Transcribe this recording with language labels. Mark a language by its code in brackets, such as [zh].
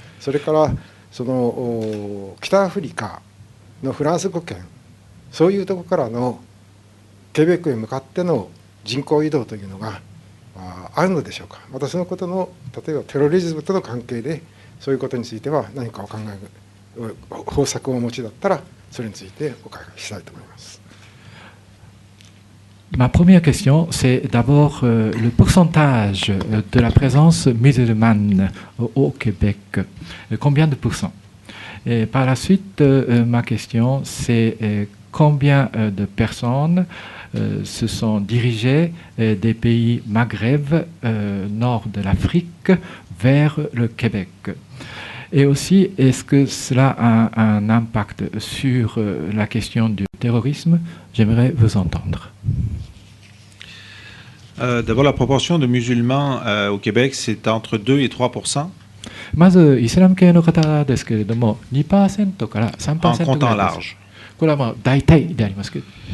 [ja] それからその北アフリカのフランス語圏、そういうところからのケベックへ向かっての人口移動というのがあるのでしょうか。またそのことの例えばテロリズムとの関係でそういうことについては何かお考え方策をお持ちだったらそれについてお伺いしたいと思います。 [fr] Ma première question, c'est d'abord le pourcentage de la présence musulmane au Québec. Combien de pourcents? Et par la suite, ma question, c'est combien de personnes se sont dirigées des pays Maghreb, nord de l'Afrique, vers le Québec? Et aussi, est-ce que cela a un impact sur la question du terrorisme? J'aimerais vous entendre. D'abord, la proportion de musulmans au Québec, c'est entre 2 et 3%. [ja] まずイスラム系の方ですけれども、2% から3% ぐらいです。これはまあ大体でありますけど。